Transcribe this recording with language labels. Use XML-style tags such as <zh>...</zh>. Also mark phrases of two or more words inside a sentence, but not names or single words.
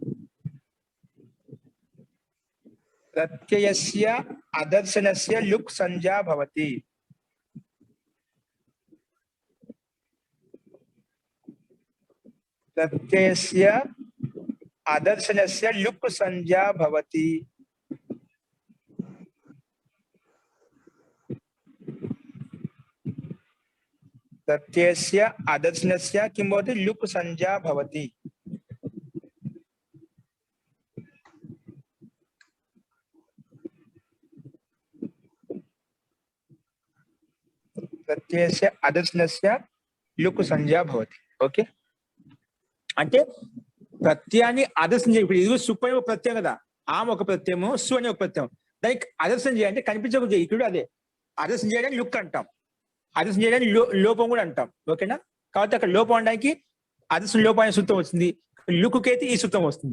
<sa>ప్రత్యయస్య అదర్శనస్య లుక్ సంజ్ఞా భవతి. ప్రత్యయస్య అదర్శనస్య లుక్ సంజ్ఞా భవతి. प्रत्ययस्य अदर्शनस्य किं भवति? लुक् संज्ञा भवति. प्रत्ययस्य अदर्शनस्य लुक् संज्ञा भवति.</sa> <te>ఓకే, అంటే ప్రత్యయాన్ని అదర్శనం చేయ. ఇప్పుడు ఇది సుప్ అనే ఒక ప్రత్యయం కదా, ఆమె ఒక ప్రత్యయము, సు అనే ఒక ప్రత్యయం. దానికి అదర్శనం చేయాలంటే కనిపించక చేయి. ఇక్కడ అదే అదర్శనం చేయడానికి లుక్ అంటాం, అదర్శనం చేయడానికి లోపం కూడా అంటాం. ఓకేనా? కాబట్టి అక్కడ లోపం అనడానికి అదర్శన లోపం అనే సూత్రం వస్తుంది, లుక్కుకైతే ఈ సూత్రం వస్తుంది.</te>